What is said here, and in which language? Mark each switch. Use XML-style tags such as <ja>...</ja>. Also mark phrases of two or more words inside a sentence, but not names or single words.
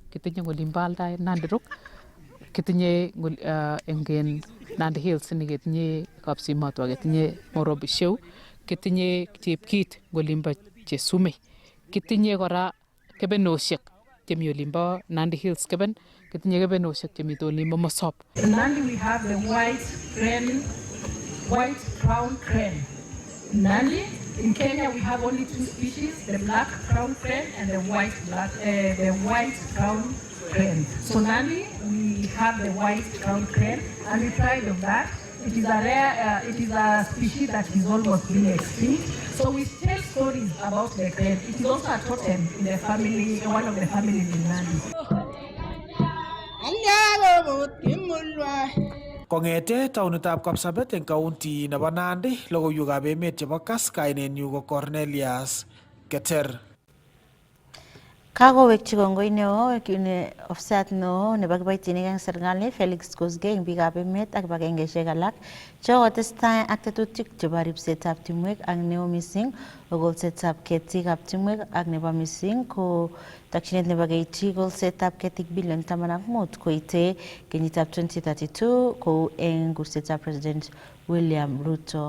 <kln>Kitinye olimbo Aldai, Nandi Rock, kitinye eng Nandi Hills ni ketinye Kapsimotwo, ketinye Morobi Show, kitinye Chepkit olimbo Chesume, kitinye kora kebenosiek chemi olimbo Nandi Hills keben, kitinye kebenosiek chemi olimbo Mosop.</kln> <en>In Nandi we have the white crown crane. In Nandi, in Kenya we have only two species, the black crown crane and the white crown crane. So Nandi, we have the white crown crane, and we pride of that. It is a rare, it is a species that is almost being extinct. So we tell stories about the crane. It is also a totem in the family, one of the families in Nandi.</en> <kln>Kongete taunitab Kapsabet eng county nebo Nandi, logoiwekab emet chebo Kass, kainenyu ko Cornelius Keter. Kakowekchi kongoi neo ofisat neo nebo kiboitinik eng serikali Felix Kosgei eng biikab emet ak kibagengeisiek alak chekotestai ak tetutik chebo ribsetab timwek ak neo mising ko kolsetab ketikab timwek ak nebo mising ko takchinet nebo keityi kolsetab ketik bilion 15 koite kenyitab 2032 kou eng kursetab President William Ruto.</kln>